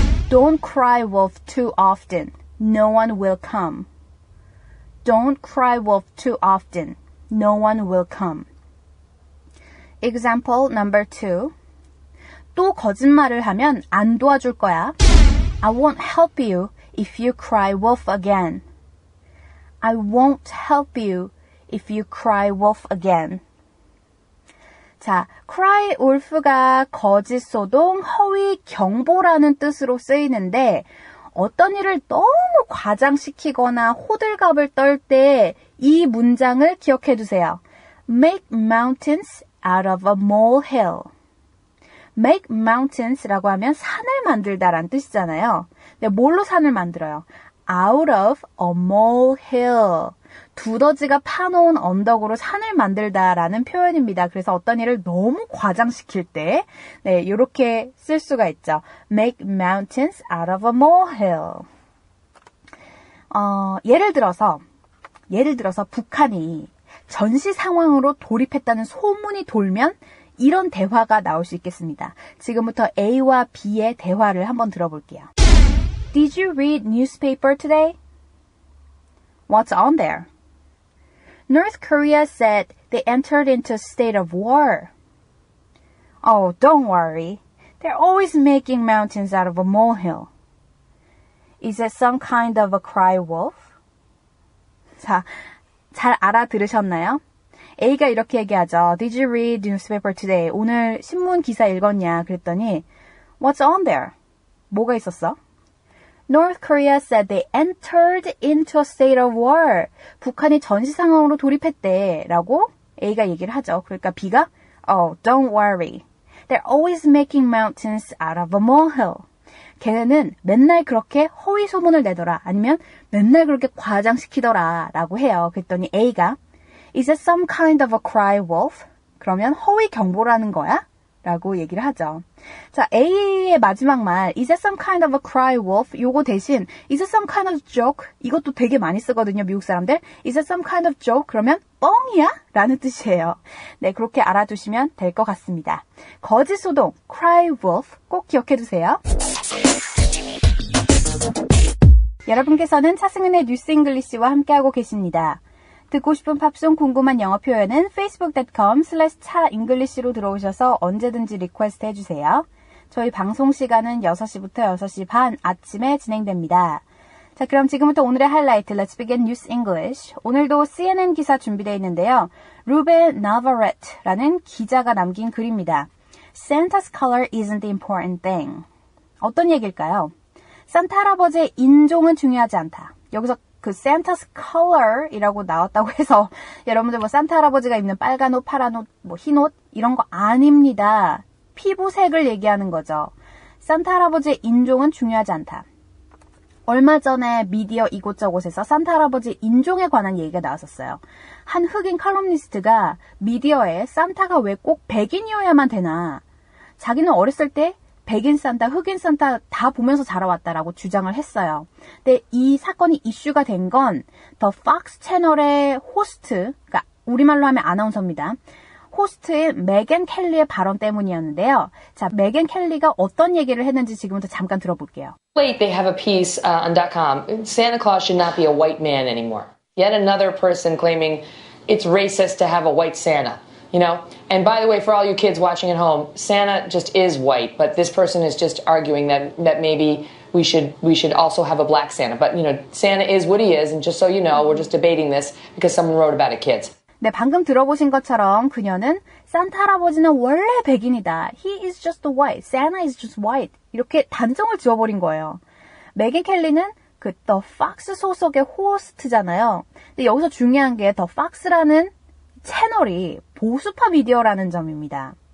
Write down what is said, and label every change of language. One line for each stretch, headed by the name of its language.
English: Don't cry wolf too often. No one will come. Don't cry wolf too often. No one will come. Example number 2.
Korean: 또 거짓말을 하면 안 도와줄 거야.
English: I won't help you if you cry wolf again. I won't help you if you cry wolf again.
Korean: 자, cry wolf가 거짓 소동, 허위 경보라는 뜻으로 쓰이는데 어떤 일을 너무 과장시키거나 호들갑을 떨 때 이 문장을 기억해 두세요.
English: Make mountains out of a molehill. Make mountains
Korean: 라고 하면 산을 만들다라는 뜻이잖아요. 근데 뭘로 산을 만들어요?
English: Out of a molehill.
Korean: 두더지가 파놓은 언덕으로 산을 만들다라는 표현입니다. 그래서 어떤 일을 너무 과장시킬 때, 네, 이렇게 쓸 수가 있죠.
English: Make mountains out of a molehill.
Korean: 예를 들어서 북한이 전시 상황으로 돌입했다는 소문이 돌면 이런 대화가 나올 수 있겠습니다. 지금부터 A와 B의 대화를 한번 들어볼게요.
English: Did you read newspaper today? What's on there? North Korea said they entered into a state of war. Oh, don't worry. They're always making mountains out of a molehill. Is it some kind of a cry wolf?
Korean: 자, 잘 알아들으셨나요? A가 이렇게 얘기하죠.
English: Did you read newspaper today?
Korean: 오늘 신문 기사 읽었냐? 그랬더니
English: What's on there?
Korean: 뭐가 있었어?
English: North Korea said they entered into a state of war.
Korean: 북한이 전시 상황으로 돌입했대 라고 A가 얘기를 하죠. 그러니까 B가
English: Oh, don't worry. They're always making mountains out of a molehill.
Korean: 걔네는 맨날 그렇게 허위 소문을 내더라. 아니면 맨날 그렇게 과장시키더라 라고 해요. 그랬더니 A가
English: Is it some kind of a cry wolf?
Korean: 그러면 허위 경보라는 거야? 라고 얘기를 하죠. 자, A의 마지막 말
English: Is it some kind of a cry wolf?
Korean: 요거 대신
English: Is it some kind of joke?
Korean: 이것도 되게 많이 쓰거든요. 미국 사람들.
English: Is it some kind of joke?
Korean: 그러면 뻥이야? 라는 뜻이에요. 네, 그렇게 알아두시면 될 것 같습니다. 거짓 소동, cry wolf 꼭 기억해 두세요. 여러분께서는 차승은의 뉴스 잉글리시와 함께하고 계십니다. 듣고 싶은 팝송 궁금한 영어 표현은 facebook.com/차잉글리시로 들어오셔서 언제든지 리퀘스트 해주세요. 저희 방송 시간은 6시부터 6시 반 아침에 진행됩니다. 자, 그럼 지금부터 오늘의 하이라이트
English: Let's begin News English.
Korean: 오늘도 CNN 기사 준비되어 있는데요. 루벤 나바렛라는 기자가 남긴 글입니다.
English: Santa's color isn't the important thing.
Korean: 어떤 얘기일까요? 산타 할아버지의 인종은 중요하지 않다. 여기서 그 Santa's color이라고 나왔다고 해서 여러분들 뭐 산타 할아버지가 입는 빨간 옷, 파란 옷, 뭐 흰 옷 이런 거 아닙니다. 피부색을 얘기하는 거죠. 산타 할아버지의 인종은 중요하지 않다. 얼마 전에 미디어 이곳저곳에서 산타 할아버지 인종에 관한 얘기가 나왔었어요. 한 흑인 칼럼니스트가 미디어에 산타가 왜 꼭 백인이어야만 되나. 자기는 어렸을 때 백인 산타, 흑인 산타 다 보면서 자라왔다라고 주장을 했어요. 근데 이 사건이 이슈가 된 건 더 Fox 채널의 호스트, 그러니까 우리말로 하면 아나운서입니다. 호스트인 메간 켈리의 발언 때문이었는데요. 자, 메간 켈리가 어떤 얘기를 했는지 지금부터 잠깐 들어볼게요.
English: Late, they have a piece on .com. Santa Claus should not be a white man anymore. Yet another person claiming it's racist to have a white Santa. You know, and by the way, for all you kids watching at home, Santa just is white, but this person is just arguing that maybe we should also have a black Santa. But, you know, Santa is what he is, and just so you know, we're just debating this because someone wrote about it, kids.
Korean: 네, 방금 들어보신 것처럼 그녀는 산타 할아버지는 원래 백인이다.
English: He is just white. Santa is just white.
Korean: 이렇게 단정을 지어버린 거예요. 메간 켈리는 그 The Fox 소속의 호스트잖아요. 근데 여기서 중요한 게 The Fox라는 채널이 보수파 미디어라는 점입니다.